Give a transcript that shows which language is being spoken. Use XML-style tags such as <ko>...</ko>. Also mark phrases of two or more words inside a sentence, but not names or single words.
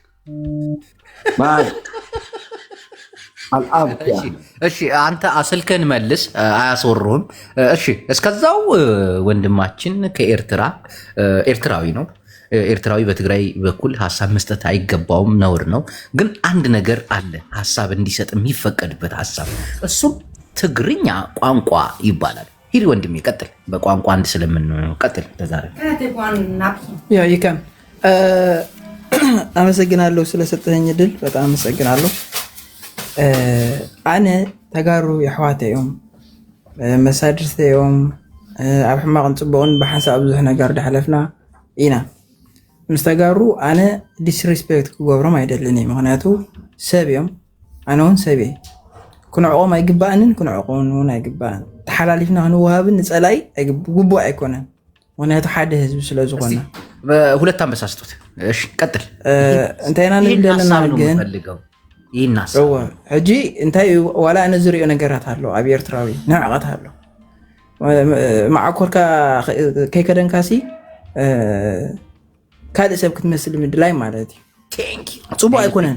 <am>እሺ አንተ ስልክህን መልስ፣ አያስወሩህም። እሺ እስከዛው ወንድማችን ከኤርትራ ኤርትራዊ ነው። ኤርትራዊ በትግራይ በኩል ሀሳብ መስጠት አይገባውም፣ ነውር ነው። ግን አንድ ነገር አለ ሀሳብ እንዲሰጥ የሚፈቀድበት ሀሳብ፣ እሱም ትግርኛ ቋንቋ ይባላል። ሂድ ወንድሜ ቀጥል። በቋንቋ አንድ ስለምንሆነው ቀጥል። ተዛረ ይከም አመሰግናለሁ ስለሰጠኝ እድል በጣም አመሰግናለሁ።</am> <ti>ኣነ ተጋሩ የሕዋተ እዮም መሳድርተ እዮም ኣብ ሕማቕን ፅቡቕን ብሓንሳብ ብዙሕ ነገር ዳሕለፍና ኢና ምስ ተጋሩ ኣነ ዲስሪስፔክት ክገብሮም ኣይደልን እየ። ምክንያቱ ሰብ እዮም ኣነ እውን ሰብ እየ። ክንዕቆም ኣይግባእንን ክንዕቆም እውን ኣይግባእን። ተሓላሊፍና ክንወሃብን ንፀላይ ግቡእ ኣይኮነን። ምክንያቱ ሓደ ህዝቢ ስለ ዝኾነ</ti> <am>ሁለት አንበሳ ስጡት። እሺ ቀጥል።</am> <ti>እንታይ ኢና ንብል ዘለና ግን ይናስ ሕጂ እንታይ ዋላ ኣነ ዝሪኦ ነገራት ኣሎ ኣብ ኤርትራዊ ንዕቐት ኣሎ ማዕኮርካ ከይከደንካሲ ካልእ ሰብ ክትመስል ምድላይ ማለት እዩ። ፅቡቅ ኣይኮነን።</ti>